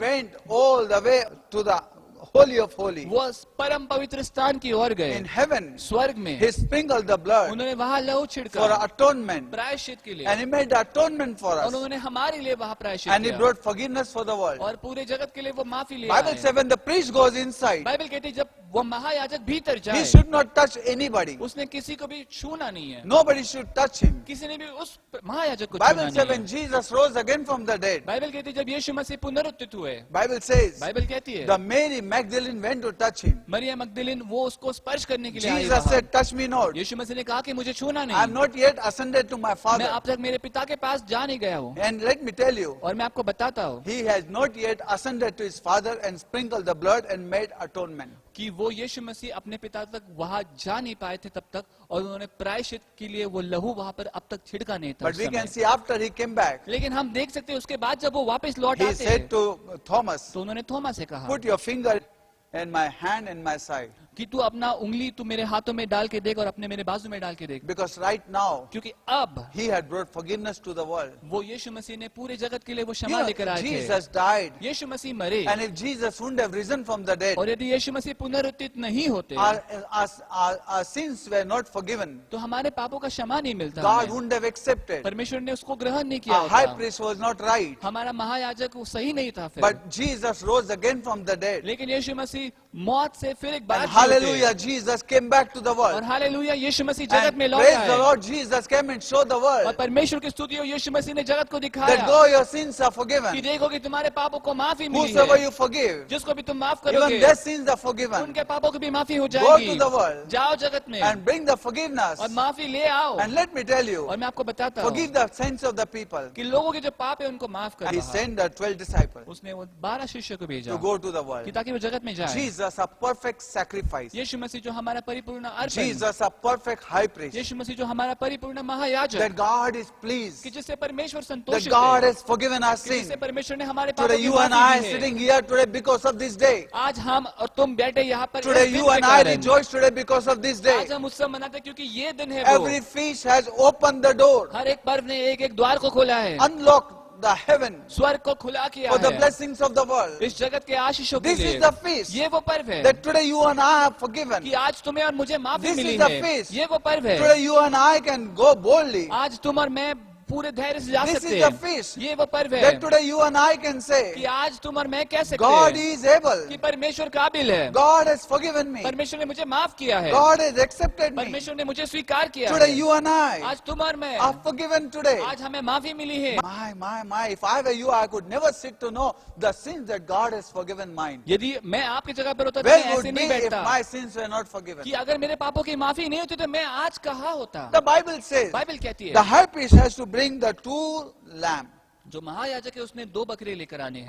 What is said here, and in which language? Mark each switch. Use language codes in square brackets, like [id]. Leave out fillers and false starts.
[en] went all the way to the Holy of Holies. [hi] वो परम पवित्र स्थान की ओर गए, [en] In heaven, [hi] स्वर्ग में [en] he sprinkled the blood [hi] उन्होंने वहाँ लहू [en] for [hi] छिड़का [en] atonement. [hi] प्रायश्चित के लिए, [en] And he made atonement for [hi] और [en] us. [hi] उन्होंने हमारे लिए वहाँ प्रायश्चित [en] And he [hi] किया [en] brought forgiveness for the world. [hi] और पूरे जगत के लिए वो माफी ले [en] Bible [hi] आए। [en] says when the priest goes inside, [hi] Bible कहती है जब वो महायाजक भीतर [en] he [hi] जाए, [en] should not touch anybody. [hi] उसने किसी को भी छूना नहीं है, [en] Nobody should touch him. [hi] किसी ने भी उस महायाजक को छूना [en] Bible [hi] नहीं [en] says [hi] है। [en] when Jesus rose again from the dead, [hi] Bible कहती है जब यीशु मसीह पुनरुत्थित हुए, [en] Bible says [hi] बाइबल कहती है [en] the Mary Magdalene went to touch him. [hi] Maryam मगदलीन वो उसको स्पर्श करने के लिए आई [en] Jesus [hi] वहाँ। [en] said, touch me not. [hi] यीशु मसीह ने कहा कि मुझे छूना [en] I am [hi] नहीं, [en] not yet ascended to my [hi] मैं [en] Father. [hi] अब तक मेरे पिता के पास जा नहीं गया हूँ। [en] And let me tell you, [hi] और मैं आपको बताता हूँ [en] he has not yet ascended to his Father and sprinkled the blood and made atonement. [hi] कि वो यीशु मसीह अपने पिता तक वहाँ जा नहीं पाए थे तब तक, और उन्होंने प्रायश्चित के लिए वो लहू वहाँ पर अब तक छिड़का नहीं था [en] But [hi] उस [en] we [hi] समय। [en] can see after he came back, [hi] लेकिन हम देख सकते हैं उसके बाद जब वो वापस लौट [en] he [hi] आते हैं, [en] said to Thomas, [hi] तो उन्होंने थोमा से कहा [en] put your finger in my hand and my side. [hi] कि तू अपना उंगली तू मेरे हाथों में डाल के देख और अपने मेरे बाजू में डाल के देख, [en] Because right now, [hi] क्योंकि अब [en] he had brought forgiveness to the world. [hi] वो यीशु मसीह ने पूरे जगत के लिए वो [en] You [hi] क्षमा [en] know, [hi] लेकर आए थे। [en] Jesus died. [hi] यीशु मसीह मरे, [en] And if Jesus wouldn't have risen from the dead, [hi] और यदि यीशु मसीह पुनरुत्थित नहीं होते [en] our sins were not forgiven. [hi] तो हमारे पापों का क्षमा नहीं मिलता [en] God [hi] हमें। [en] wouldn't have accepted. [hi] परमेश्वर ने उसको ग्रहण नहीं किया [en] Our high [hi] होता। [en] priest was not right. [hi] हमारा महायाजक वो सही नहीं था फिर, [en] But Jesus rose again from the dead. [hi] लेकिन यीशु मसीह मौत से फिर एक बार [en] And [hi] जी उठे। [en] hallelujah, Jesus came back to the [hi] और [en] world. [hi] Hallelujah Yeshu Masih [en] And [hi] जगत में लौट [en] praise the [hi] आए, [en] Lord, Jesus came and showed the [hi] और [en] world [hi] परमेश्वर की स्तुति हो यीशु मसीह ने जगत को [en] that [hi] दिखाया [en] though your sins are [hi] कि [en] forgiven, [hi] देखो कि तुम्हारे पापों को माफी मिली [en] whosoever [hi] है, [en] you forgive, [hi] जिसको भी तुम माफ [en] even [hi] करोगे [en] their sins are forgiven. [hi] उनके पापों की भी माफी हो [en] Go [hi] जाएगी। [en] to the world [hi] जाओ जगत में [en] and bring the forgiveness. [hi] और माफी ले आओ। [en] And let me tell you, [hi] और मैं आपको बताता हूँ [en] forgive the sins of the people. [hi] कि लोगों के जो पाप है उनको माफ कर [en] And he [hi] दो। [en] sent the 12 disciples [hi] उसने वो 12 शिष्य को भेजा [en] to go to the [hi] कि [en] world. [hi] ताकि वो जगत में जाए। [en] Jesus, a perfect sacrifice. [hi] यीशु मसीह जो हमारा परिपूर्ण अर्पण, [en] Jesus, a perfect high priest. [hi] यीशु मसीह जो हमारा परिपूर्ण महायाजक, [en] That God is pleased. [hi] कि जिससे परमेश्वर [en] That [hi] संतुष्ट [en] God [hi] है, [en] has forgiven our [hi] कि [en] sin. [hi] जिससे परमेश्वर ने हमारे पापों [en] Today [hi] की [en] you and I are [hi] माफी दी [en] sitting [hi] है। [en] here today because of this day. [hi] आज हम और तुम बैठे यहाँ पर [en] Today [hi] इस दिन [en] you [hi] के [en] and I [hi] कारण। [en] rejoice today because of this day. [hi] आज हम उत्सव मनाते हैं क्योंकि ये दिन है वो। [en] Every feast has opened the door, [hi] हर एक पर्व ने एक एक द्वार को खोला है, [en] unlocked the heaven [hi] स्वर्ग को खुला किया [en] for the [hi] है [en] blessings of the world. [hi] इस जगत के आशीषों के [en] This [hi] लिए। [en] is the feast [hi] ये वो पर्व है [en] that today you and I are forgiven. [hi] कि आज तुम्हें और मुझे माफी [en] This [hi] मिली [en] is the [hi] है। [en] feast. [hi] ये वो पर्व है [en] Today you and I can go boldly. [hi] आज तुम और मैं पूरे धैर्य से जा [en] This [hi] सकते [en] is the [hi] हैं। [en] feast [hi] ये वो पर्व है [en] that today you and I can [hi] कि [en] say, [hi] आज तुम और मैं कह सकते [en] God [hi] हैं [en] is able. [hi] कि परमेश्वर काबिल है, [en] God has forgiven me. [hi] परमेश्वर ने मुझे माफ किया है, [en] God has accepted me. [hi] परमेश्वर ने मुझे स्वीकार किया [en] Today [hi] है। [en] you and I [hi] आज तुम और मैं, [en] are forgiven today. [hi] आज हमें माफी मिली है। [en] My, if I were you, I could never sit to know the sins that God has forgiven mine. [hi] यदि मैं आपकी जगह पर होता तो [en] Where [hi] मैं [en] would [hi] ऐसे [en] be [hi] नहीं [en] if [hi] बैठता [en] my sins were not forgiven? [hi] कि अगर मेरे पापों की माफी नहीं होती तो मैं आज कहाँ होता। [en] The Bible says [hi] बाइबल कहती [en] the [hi] है [en] high priest has to bring the two lambs, [hi] जो महायाजक है उसने 2 बकरे लेकर आने हैं,